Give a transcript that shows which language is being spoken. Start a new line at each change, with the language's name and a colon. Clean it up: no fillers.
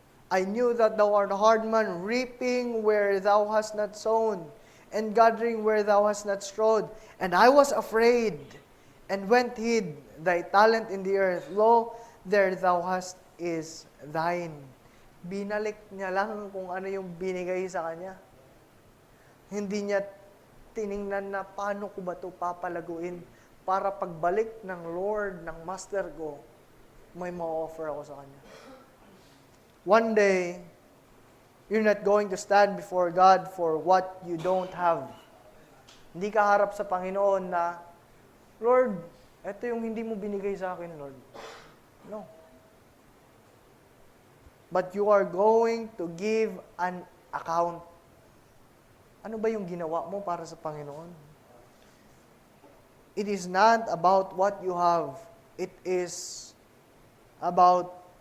English: I knew that thou art a hard man, reaping where thou hast not sown, and gathering where thou hast not strawed. And I was afraid, and went hid thy talent in the earth. Lo, there thou hast is thine.
Filipino: Binalik niya lang kung ano yung binigay sa kanya. Hindi niya tiningnan na paano ko ba ito papalaguin para pagbalik ng Lord, ng Master ko, may ma-offer ako sa kanya.
English: One day, you're not going to stand before God for what you don't have.
Filipino: Hindi ka harap sa Panginoon na, Lord, ito yung hindi mo binigay sa akin, Lord.
English: No. But you are going to give an account.
Filipino: Ano ba yung ginawa mo para sa Panginoon?
English: It is not about what you have. It is about